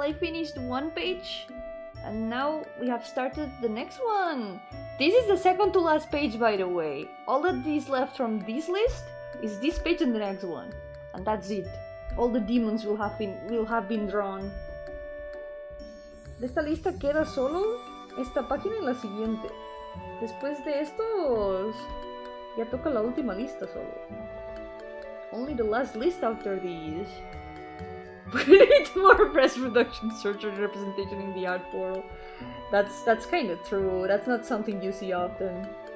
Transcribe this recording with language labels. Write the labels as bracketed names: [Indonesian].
[English] I finished one page and now we have started the next one. This is the second to last page, by the way. All that is left from this list is this page and the next one. And that's it. All the demons will have been drawn. [Spanish] De esta lista queda solo esta página y la siguiente. Después de estos ya toca la última lista solo. [English] Only the last list after these. We need more press production, search and representation in the art portal. That's kind of true. That's not something you see often.